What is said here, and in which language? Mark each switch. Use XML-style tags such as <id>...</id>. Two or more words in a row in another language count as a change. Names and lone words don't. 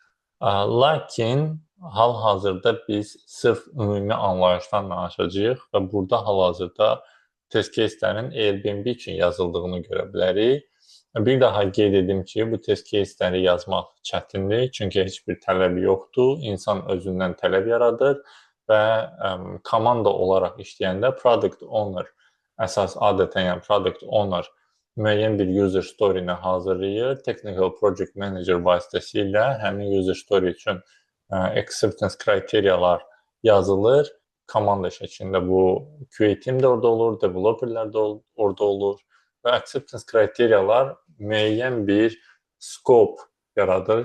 <az>Lakin hal-hazırda biz sırf ümumi anlayışdan danışacağıq və burada hal-hazırda</az> <en>test case'lərin</en> <az>Airbnb üçün yazıldığını görə bilərik. Bir daha qeyd edim ki, bu</az> <en>test case'ləri</en> <az>yazmaq çətindir, çünki heç bir tələb yoxdur. İnsan özündən tələb yaradır və komanda olaraq işləyəndə</az> <en>product owner</en> <az>əsas adətən, yəni</az> <en>product owner</en> <az>müəyyən bir</az> <en>user story-</en> <az>ni hazırlayır.</az> <en>Technical Project Manager</en> <az>vasitəsilə həmin</az> <en>user story</en> <az>üçün acceptance kriteriyalar yazılır. Komanda şəklində bu</az> <en>QA team</en> <az>də orada olur, developerlər də orada olur və acceptance kriteriyalar müəyyən bir scope yaradır.</az>